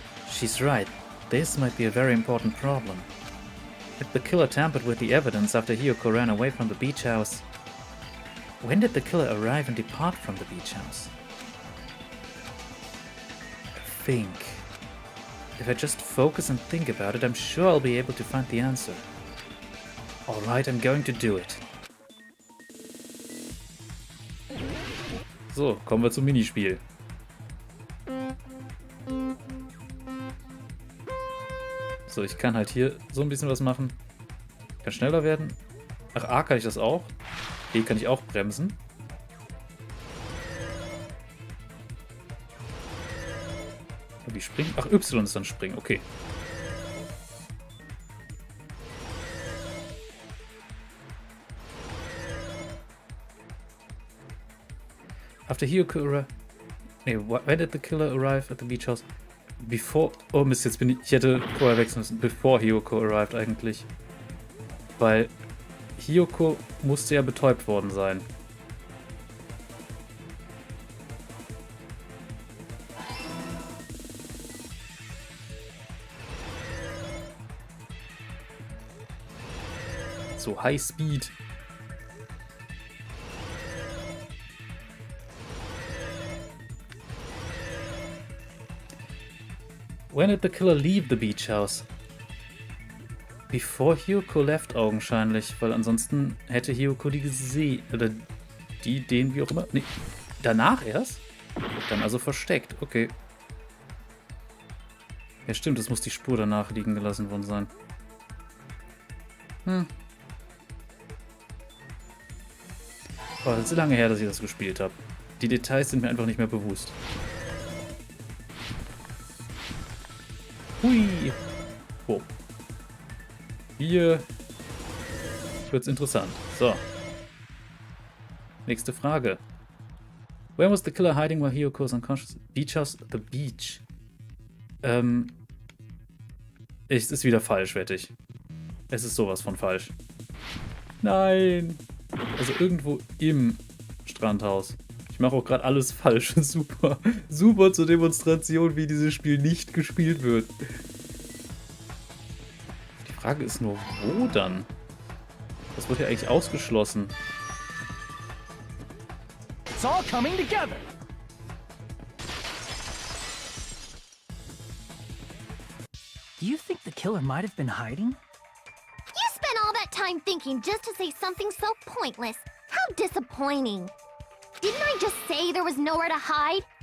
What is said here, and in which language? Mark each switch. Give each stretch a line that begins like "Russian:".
English: She's right. This might be a very important problem. If the killer tampered with the evidence after Hiyoko ran away from the beach house, when did the killer arrive and depart from the beach house? Think. If I just focus and think about it, I'm sure I'll be able to find the answer. Alright, I'm going to do it.
German: So, kommen wir zum Minispiel. So, ich kann halt hier so ein bisschen was machen. Kann schneller werden. Ach, A kann ich das auch. B kann ich auch bremsen. Wie springen? Ach, Y ist dann springen, okay.
English: After Hiyoko arrived... Nee, when did the killer arrive at the beach house?
German: Before... Oh Mist, jetzt bin ich... Ich hätte vorher wechseln müssen.
English: Before Hiyoko arrived
German: eigentlich. Weil Hiyoko musste ja betäubt worden sein. So, High Speed.
English: When did the killer leave the beach house? Before Hiyoko left
German: augenscheinlich, weil ansonsten hätte Hiyoko die gesehen. Oder die, den, wie auch immer. Nee, danach erst? Dann also versteckt, okay. Ja stimmt, es muss die Spur danach liegen gelassen worden sein. War so lange her, dass ich das gespielt habe. Die Details sind mir einfach nicht mehr bewusst. Hui! Oh. Hier wird's interessant. So. Nächste Frage.
English: Where was the killer hiding while Hiyoko was unconscious? Beach house? The beach.
German: Es ist wieder falsch, wette ich. Es ist sowas von falsch. Nein! Also irgendwo im Strandhaus. Ich mache auch gerade alles falsch. Super. Super zur Demonstration, wie dieses Spiel nicht gespielt wird. Die Frage ist nur, wo dann? Das wird ja eigentlich ausgeschlossen.
English: It's all coming together. Do you think the killer might have been hiding? You spent all that time thinking just to say something so pointless. How disappointing. Didn't I just say there was nowhere to hide?